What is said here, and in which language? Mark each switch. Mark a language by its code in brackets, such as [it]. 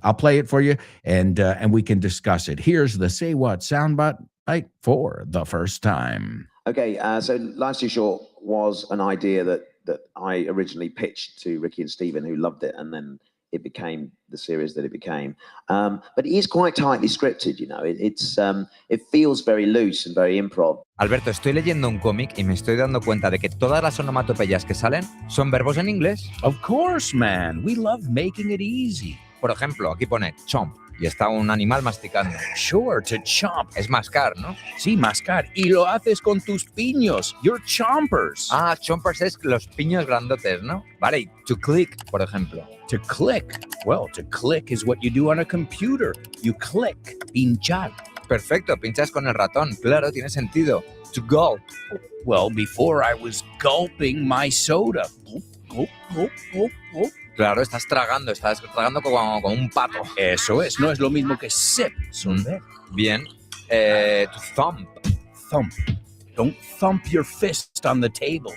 [en] I'll play it for you, and we can discuss it. Here's the Say What soundbite for the first time. Okay, so Life's Too Short was an idea that I originally pitched to Ricky and Stephen, who loved it, and then it became the series that it became. But it is quite tightly scripted, you know. It feels very loose and very improv. [es] Alberto, estoy leyendo un cómic y me estoy dando cuenta de que todas las onomatopeyas que salen son verbos en inglés. [en] Of course, man. We love making it easy. [es] Por ejemplo, aquí pone chomp y está un animal masticando. [en] Sure, to chomp. [es] Es mascar, ¿no? Sí, mascar. Y lo haces con tus piños. [en] Your chompers. [es] Ah, chompers es los piños grandotes, ¿no? Vale, y to click, por ejemplo. [en] To click. Well, to click is what you do on a computer. You click. Pinchar. [es] Perfecto, pinchas con el ratón. Claro, tiene sentido. To gulp. [en] Well, before I was gulping my soda. Gulp, gulp, gulp, gulp, gulp. [es] Claro, estás tragando como un pato. Eso es, no es lo mismo que sip. Bien. To thump. [en] Thump. Don't thump your fist on the table.